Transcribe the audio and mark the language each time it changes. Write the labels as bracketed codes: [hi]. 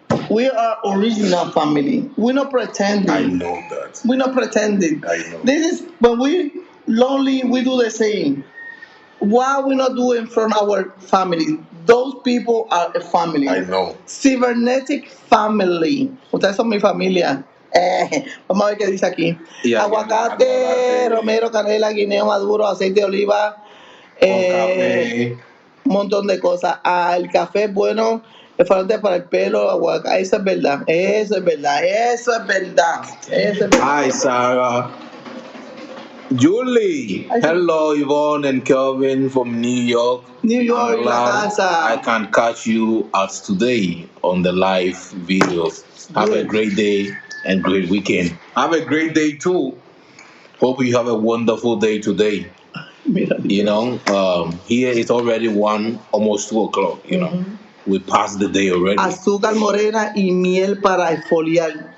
[en] We are original family. We're not pretending. I know that. We're not pretending. I know. This is when we lonely. We do the same. Why we not doing from our family? Those people are a family. I know. Cybernetic family. [es] Ustedes son mi familia. Vamos a ver qué dice aquí. Aguacate, romero, canela, guineo maduro, aceite de oliva. Café. Un montón de cosas. El café es bueno. Es fuerte para el pelo, aguacate. Eso es verdad. Eso es verdad. Eso es verdad. Eso es verdad. [en] Hi, Sarah. Julie. Hello, Yvonne and Kelvin from New York. New York, La Casa. I can catch you as today on the live video. Have a great day and great weekend. Have a great day too. Hope you have a wonderful day today. You know, here it's already almost 2 o'clock. You know, we passed the day already. [es] Azúcar morena y miel para exfoliar.